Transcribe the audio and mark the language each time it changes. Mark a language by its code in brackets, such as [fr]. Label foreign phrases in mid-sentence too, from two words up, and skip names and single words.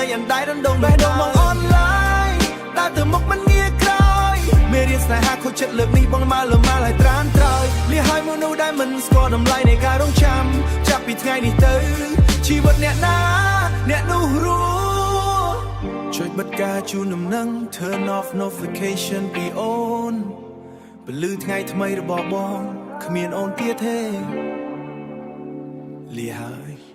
[km] ងអណ្ដែតដងបេះដូងបងអនឡាញតែទៅមុខមិនងាយក្រោយមេរៀនស្នេហាខូចចិត្តលើកនេះបងមកលើមកឲ្យត្រានត្រើយលះឲ្យមនុស្សដែលមិនស្គាល់តម្លៃនៃការរងចាំចាប់ពីថ្ងៃនេះទៅជីវិតអ្នកណាអ្នកនោះរួជួយបិទការជូនដំណឹង [en] turn off notification [km] ពីអូនពលឺថ្ងៃថ្មីរបស់បងគ្មានអូនទៀតទេលាហើយ